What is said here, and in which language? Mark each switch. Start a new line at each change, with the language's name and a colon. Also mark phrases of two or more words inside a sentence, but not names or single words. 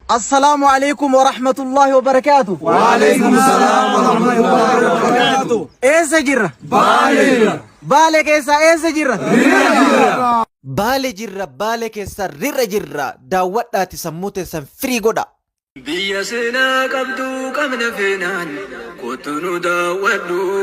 Arabic: السلام عليكم ورحمة الله وبركاته وعليكم السلام ورحمة الله وبركاته.
Oromo: Eessa jirra? Baale jirra. Baale keessa eessa jirra? Rirra jirra. Baale jirra, Baale keessa rirra jirra. Daawwadhaati sammuu teessan firii godha. Biyya seenaa qabdu qabna feenaan, kottu nu daawwadhu.